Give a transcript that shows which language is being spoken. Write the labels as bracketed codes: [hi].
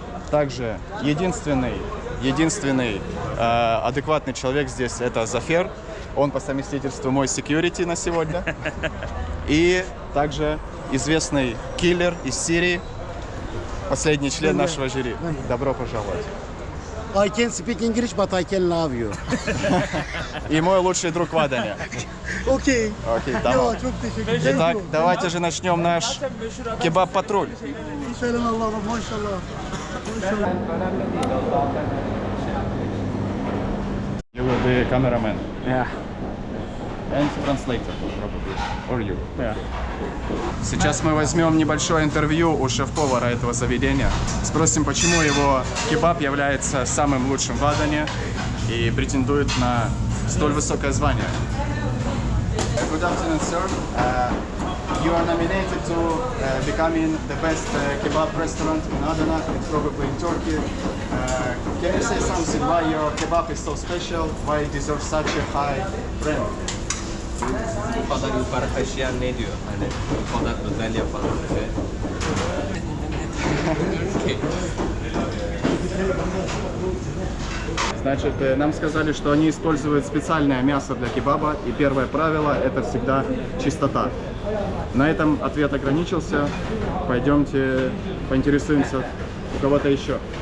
[ru] Также единственный адекватный человек здесь — это Зафер. Он по совместительству мой security на сегодня. И также известный киллер из Сирии, последний член нашего жюри. Добро пожаловать. [en] I can speak English, but I can love you. [ru] И мой лучший друг в Адане. Окей. Окей, давай. [tr] Ya çok teşekkür ederim. [ru] Итак, давайте же начнем наш кебаб-патруль. [tr] Selam Allah'ım, maşallah. [en] You will be cameraman Yeah. and translator, probably, or you. Yeah. [ru] Сейчас мы возьмем небольшое интервью у шеф-повара этого заведения. Спросим, почему его кебаб является самым лучшим в Адане и претендует на столь высокое звание. [en] Good afternoon, sir. You are nominated to becoming the best kebab restaurant in Adana, it's probably in Turkey. Can you say something why your kebab is so special? Why it deserves such a high rank? [tr] Bu kadar yukarı taşıyan ne diyor? Hani bu kadar özel yapan şey. [ru] Значит, нам сказали, что они используют специальное мясо для кебаба, и первое правило — это всегда чистота. На этом ответ ограничился. Пойдемте поинтересуемся у кого-то еще.